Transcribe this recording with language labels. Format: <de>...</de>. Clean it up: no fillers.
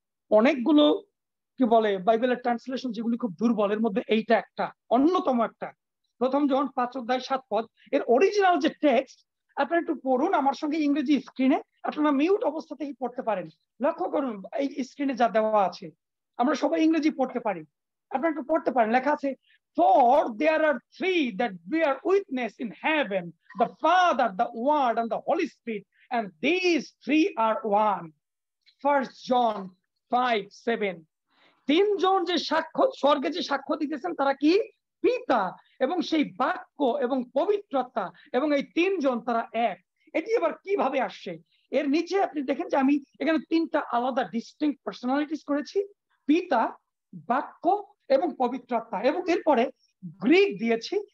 <bn>অনেকগুলো কি বলে বাইবেলের ট্রান্সলেশন যেগুলি খুব দুর্বল, এর মধ্যে এইটা একটা অন্যতম একটা। প্রথম যোহন 5:7 পদ, এর অরিজিনাল যে টেক্সট আপনারা একটু পড়ুন আমার সঙ্গে ইংরেজি স্ক্রিনে, আপনারা মিউট অবস্থা থেকে পড়তে পারেন। লক্ষ্য করুন এই স্ক্রিনে যা দেওয়া আছে, আমরা সবাই ইংরেজি পড়তে পারি, আপনারা একটু পড়তে পারেন। লেখা আছে,</bn> <en>for there are three that bear witness in heaven, the Father, the Word, and the Holy Spirit, and these three are one. 1 John 5:7।</en> <bn>তিনজন যে সাক্ষ্য স্বর্গে যে সাক্ষ্য দিতেছেন, তারা কি? পিতা এবং সেই বাক্য এবং পবিত্রতা, এবং এই তিনজন তারা এক। এটি এবার কিভাবে আসছে? এর নিচে আপনি দেখেন যে আমি এখানে তিনটা আলাদা ডিস্টিংক্ট পার্সোনালিটিস করেছি, পিতা, বাক্য এবং পবিত্রতা, এবং এরপরে গ্রিক দিয়েছি।</bn>